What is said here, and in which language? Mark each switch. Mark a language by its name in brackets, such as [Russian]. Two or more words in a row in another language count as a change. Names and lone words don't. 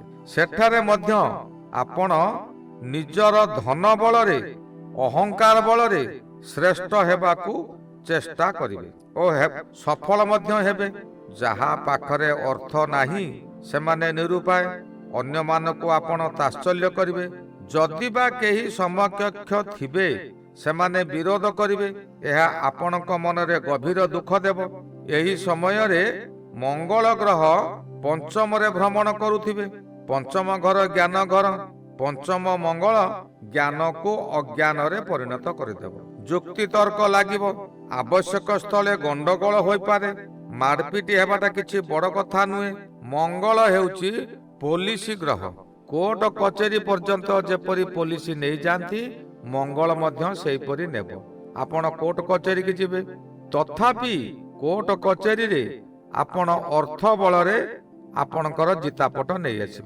[Odia] ସେଠାରେ ମଧ୍ୟ ଆପଣ ନିଜର ଧନ ବଳରେ ଅହଂକାର ବଳରେ ଶ୍ରେଷ୍ଠ ହେବାକୁ ଚେଷ୍ଟା କରିବେ ଓ ସଫଳ ମଧ୍ୟ ହେବେ। ଯାହା ପାଖରେ ଅର୍ଥ ନାହିଁ ସେମାନେ ନିରୁପାୟ, ଅନ୍ୟ ମାନଙ୍କୁ ଆପଣ ତାଶ୍ଚଲ୍ୟ କରିବେ। ଯଦି ବା କେହି ସମକକ୍ଷ ଥିବେ ସେମାନେ ବିରୋଧ କରିବେ। ଏହା ଆପଣକ ମନରେ ଗଭୀର ଦୁଖ ଦେବ। ଏହି ସମୟ ରେ ମଙ୍ଗଳ ଗ୍ରହ ପଞ୍ଚମ ରେ ଭ୍ରମଣ କରୁଥିବେ। ପଞ୍ଚମ ଘର ଜ୍ଞାନ ଘର, ପଞ୍ଚମ ମଙ୍ଗଳ ଜ୍ଞାନ କୁ ଅଜ୍ଞାନ ରେ ପରିଣତ କରିଦେବ। ଯୁକ୍ତି ତର୍କ ଲାଗିବ, ଆବଶ୍ୟକ ସ୍ଥଳେ ଗଣ୍ଡଗୋଳ ହୋଇ ପାରେ। ମାଡ଼ପିଟି ହେବାଟା କିଛି ବଡ଼ କଥା ନୁହେଁ। ମଙ୍ଗଳ ହେଉଛି ପୋଲିସ ଗ୍ରହ। କୋର୍ଟ କଚେରୀ ପର୍ଯ୍ୟନ୍ତ ଯେପରି ପୋଲିସ ନେଇଯାଆନ୍ତି, ମଙ୍ଗଳ ମଧ୍ୟ ସେହିପରି ନେବ। ଆପଣ କୋର୍ଟ କଚେରୀକି ଯିବେ, ତଥାପି କୋର୍ଟ କଚେରୀରେ ଆପଣ ଅର୍ଥ ବଳରେ ଆପଣଙ୍କର ଜିତାପଟ ନେଇ ଆସିବେ।